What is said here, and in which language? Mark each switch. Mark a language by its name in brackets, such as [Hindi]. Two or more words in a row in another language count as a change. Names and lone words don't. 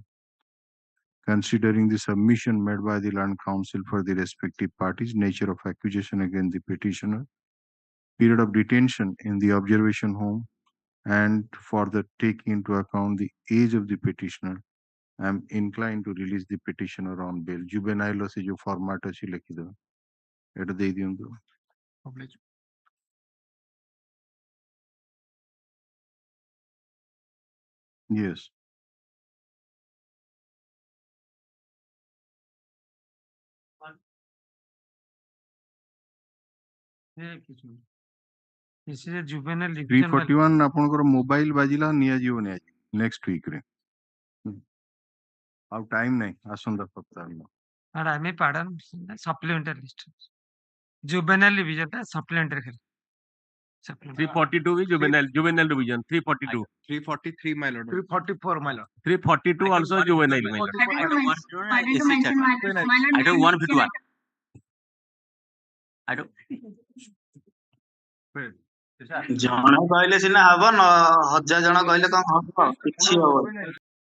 [English] Considering the submission made by the learned counsel for the respective parties, nature of accusation against the petitioner, period of detention in the observation home, and for the taking into account the age of the petitioner, I am inclined to release the petitioner on bail. [Odia] Juvenile ସେ ଯୋ format ଅଛି ଲେଖି ଦେବେ ଏଟା ଦେଇ ଦିଅନ୍ତୁ. [English] Yes. This is a juvenile [Odia] 341 ଆପଣଙ୍କର ମୋବାଇଲ ବାଜିଲା ନିଆଯିବନି ଆଜି [English] next week [Odia] ରେ। ଆଉ ଟାଇମ ନାହିଁ ଆସନ୍ତା ସପ୍ତାହରେ। [English] and I may pardon supplementary list. Juvenile division ଟା supplementary ଖାଲି। 342 is juvenile division. 342. 343, my lord. 344 my lord. 342 also juvenile. My lord. I don't want to one. I don't. [Odia] ଜଣେ କହିଲେ ସିନା ହବ, 1000 ଜଣ କହିଲେ କଣ ହବ? କିଛି ହବନି।